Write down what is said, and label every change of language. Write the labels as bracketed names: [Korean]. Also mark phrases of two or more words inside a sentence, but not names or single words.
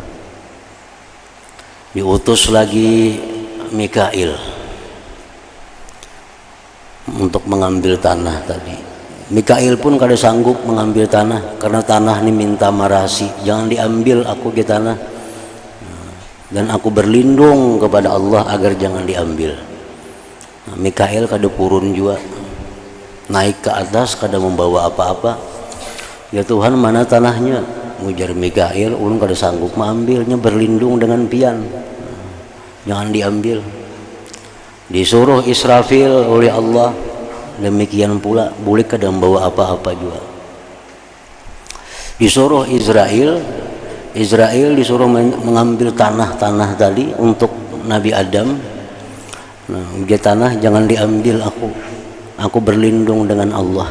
[Indonesian] Diutus lagi Mikail untuk mengambil tanah tadi. [Banjar] Mikail pun kada sanggup mengambil tanah karena tanah ini minta marasi, jangan diambil aku ke tanah, dan aku berlindung kepada Allah agar jangan diambil. Nah, Mikail kada purun juga, naik ke atas kada membawa apa-apa. [Indonesian] Ya Tuhan, mana tanahnya? [Banjar] Ujar Mikail, ulun kada sanggup mengambilnya, berlindung dengan pian, jangan diambil. Disuruh Israfil oleh Allah, demikian pula boleh kada membawa apa-apa juga. [Indonesian] Disuruh Israel disuruh mengambil tanah-tanah tadi untuk Nabi Adam. [Banjar] Nah, ujar tanah, jangan diambil aku berlindung dengan Allah.